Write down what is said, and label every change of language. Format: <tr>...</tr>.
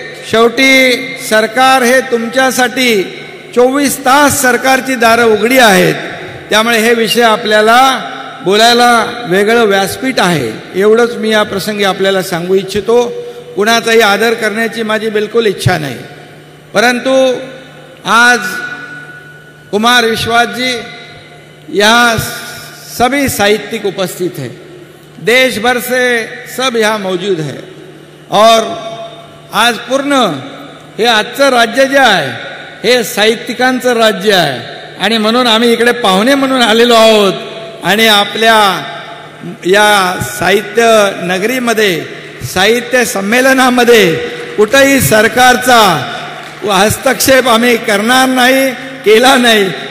<mr>शेवटी सरकार हे तुमच्यासाठी 24 तास सरकारची दारं उघडी आहेत. त्यामुळे हे विषय आपल्याला बोलायला वेगळं व्यासपीठ आहे. एवढंच मी या प्रसंगी आपल्याला सांगू इच्छितो. कुणाचाही आदर करण्याची माझी बिलकुल इच्छा नाही. परंतु आज</mr> <hi>कुमार विश्वास जी यहाँ सभी साहित्यिक उपस्थित हैं, देश भर से सब यहाँ मौजूद है.</hi> <mr>और आज पूर्ण हे आजचं राज्य जे आहे हे साहित्यिकांचं राज्य आहे. आणि म्हणून आम्ही इकडे पाहुणे म्हणून आलेलो आहोत. आणि आपल्या या साहित्य नगरीमध्ये, साहित्य संमेलनामध्ये कुठेही सरकारचा हस्तक्षेप आम्ही करणार नाही, केला नाही.</mr>